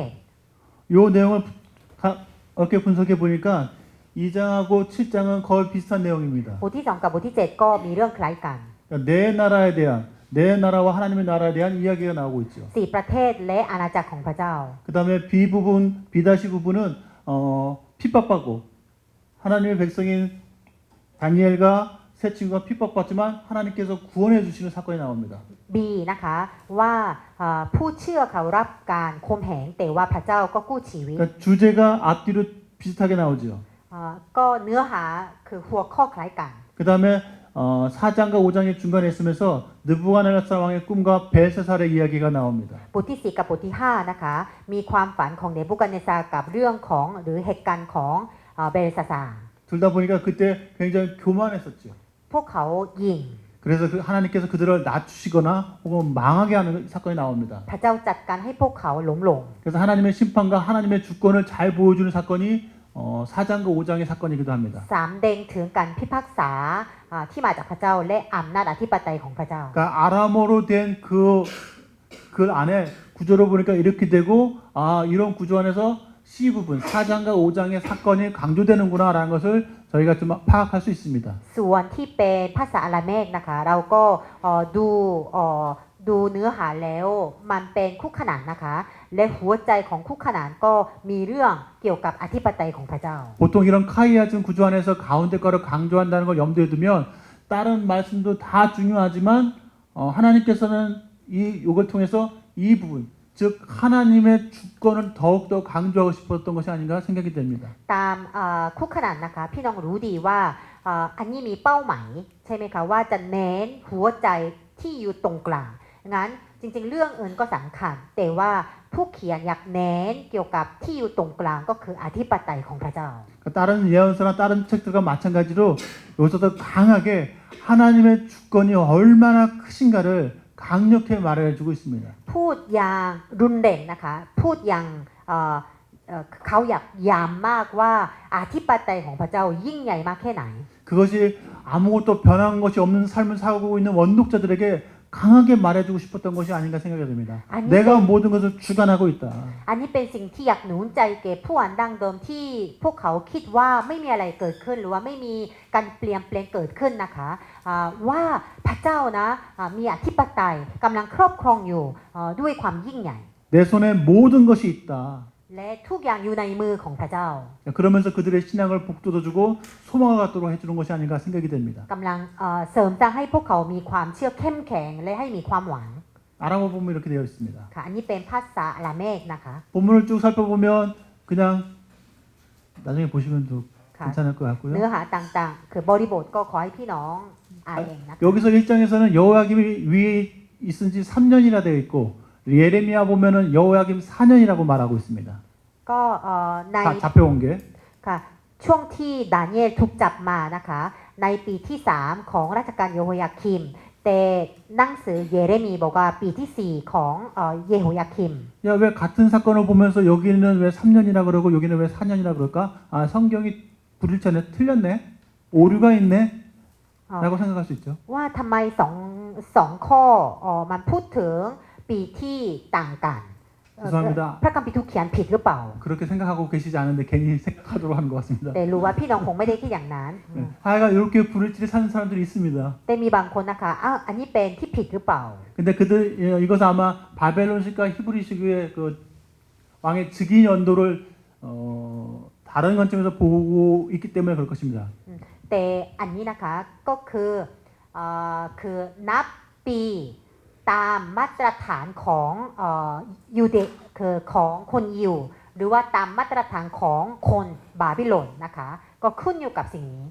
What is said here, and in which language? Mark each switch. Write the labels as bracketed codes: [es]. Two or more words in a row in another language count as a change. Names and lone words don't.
[ko] 이 내용을 이렇게 분석해 보니까 2장하고 7장은 거의 비슷한 내용입니다. [th] บทที่2กับบทที่7ก็มีเรื่องคล้ายกัน [ko] 그러니까 내 나라에 대한 내 나라와 하나님의 나라에 대한 이야기가 나오고 있죠. [th] 4 ประเทศและอาณาจักรของพระเจ้า [ko] 그다음에 B 부분은 핍박받고 하나님의 백성인 다니엘과 세 친구가 핍박받지만 하나님께서 구원해 주시는 사건이 나옵니다. [th] B นะคะว่าผู้เชื่อเขารับการข่มเหงแต่ว่าพระเจ้าก็กู้ชีวิต [ko] 그러니까 주제가 앞뒤로 비슷하게 나오죠. [th] ก็เนื้อหาคือหัวข้อคล้ายกัน [ko] 그다음에 4장과 5장의 중간에 있으면서 느부갓네살 왕의 꿈과 벨세살의 이야기가 나옵니다. [th] บทที่4กับบทที่5นะคะมีความฝันของเนบูคัดเนซาร์กับเรื่องของหรือเหตุการณ์ของเบลซาซาร์ [ko] 둘 다 보니까 그때 굉장히 교만했었죠. [th] พวกเขายิง [ko] 그래서 하나님께서 그들을 낮추시거나 혹은 망하게 하는 사건이 나옵니다. [th] พระเจ้าจัดการให้พวกเขาล้มลง [ko] 그래서 하나님의 심판과 하나님의 주권을 잘 보여주는 사건이 4장과 5장의 사건이기도 합니다. [th] สามแดงถึงการพิพากษาที่มาจากพระเจ้าและอำนาจอธิปไตยของพระเจ้า [ko] 그러니까 아람어로 된 그 안에 구조를 보니까 이렇게 되고 이런 구조 안에서 C 부분 4장과 5장의 사건이 강조되는구나라는 것을 저희가 좀 파악할 수 있습니다. [th] ส่วนที่เป็นภาษาอาราเมกนะคะเราก็ดูเนื้อหาแล้วมันเป็นคู่ขนานนะคะและหัวใจของคู่ขนานก็มีเรื่องเกี่ยวกับอธิปไตยของพระเจ้า [ko] 보통 이런 카이아즘 구조 안에서 가운데 거를 강조한다는 걸 염두에 두면 다른 말씀도 다 중요하지만 하나님께서는 이걸 통해서 이 부분 즉 하나님의 주권을 더욱더 강조하고 싶었던 것이 아닌가 생각이 됩니다. [th] ตามคู่ขนานนะคะพี่น้องรู้ดีว่าอันนี้มีเป้าหมายใช่ไหมคะว่าจะเน้นหัวใจที่อยู่ตรงกลางงั้นจริงๆเรื่องอื่นก็สำคัญแต่ว่าผู้เขียนอยากเน้นเกี่ยวกับที่อยู่ตรงกลางก็คืออธิปไตยของพระเจ้า [ko] 다른 예언서나 다른 책들과 마찬가지로 여기서도 강하게 하나님의 주권이 얼마나 크신가를 강력히 말해주고 있습니다. [th] พูดอย่างรุนแรงนะคะพูดอย่างเขาอยากย้ำมากว่าอธิปไตยของพระเจ้ายิ่งใหญ่มากแค่ไหน [ko] 그것이 아무것도 변한 것이 없는 삶을 살고 있는 원독자들에게 강하게 말해주고 싶었던 것이 아닌가 생각이 됩니다. 내가 모든 것을 주관하고 있다. [th] อันนี้เป็นสิ่งที่อยากหนุนใจแก่ผู้อ่านดั้งเดิมที่พวกเขาคิดว่าไม่มีอะไรเกิดขึ้นหรือว่าไม่มีการเปลี่ยนแปลงเกิดขึ้นนะคะว่าพระเจ้านะมีอธิปไตยกำลังครอบครองอยู่ด้วยความยิ่งใหญ่ [ko] 내 손에 모든 것이 있다. [th] และทุกอย่างอยู่ในมือของพระเจ้า [ko] 그러면서 그들의 신앙을 북돋아주고 소망을 갖도록 해주는 것이 아닌가 생각이 됩니다. [th] กำลังเสริมสร้างให้พวกเขามีความเชื่อเข้มแข็งและให้มีความหวัง [ko] 아람어 보면 이렇게 되어 있습니다. [th] ค่ะอันนี้เป็นภาษาอาราเมกนะคะ [ko] 본문을 쭉 살펴보면 그냥 나중에 보시면 또 [th] ค่ะ [ko] 괜찮을 것 [th] เนื้อ [ko] 같고요. [th] หาต่างๆ คือบริบทก็ขอให้พี่น้องอ่านเองนะคะ [ko] 여기서 1장에서는 여호야김이 위에 있은 지 3년이나 되어 있고 예레미야 보면은 여호야김 4년이라고 말하고 있습니다. [th] ก็ใน [ko] 잡혀온 게 [th] ค่ะช่วงที่ดาเนียลถูกจับมานะคะในปีที่ 3 ของราชการโยโฮยาคิมแต่หนังสือเยเรมีบอกว่าปีที่ 4 ของเยโฮยาคิม [ko] 야, 왜 같은 사건을 보면서 여기는 왜 3년이라 그러고 여기는 왜 4년이라 그럴까? 아, 성경이 불일치네. 틀렸네. 오류가 있네. 라고 생각할 수 있죠. [th] ว่าทำไมสองข้อมันพูดถึงปีที่ต่างกัน [ko] 죄송합니다. [th] พระคัมภีร์ถูกเขียนผิดหรือเปล่า [ko] 그렇게 생각하고 계시지 않은데 괜히 생각하도록 하는 것 같습니다. [th] แต่รู้ว่าพี่น้องคงไม่ได้คิดอย่างนั้น [ko] 네. 하여간 이렇게 불일치를 사는 사람들이 있습니다. [th] แต่มีบางคนนะคะอ้าวอันนี้เป็นที่ผิดหรือเปล่า [ko] 근데 그들 이것은 아마 바벨론식과 히브리식의 그 왕의 즉위 연도를 다른 관점에서 보고 있기 때문에 그럴 것입니다. [th] แต่อันนี้นะคะก็คือนับปีตามมาตรฐานของยูเดคือของคนยิวหรือว่าตามมาตรฐานของคนบาบิโลนนะคะก็ขึ้นอยู่กับสิ่งนี้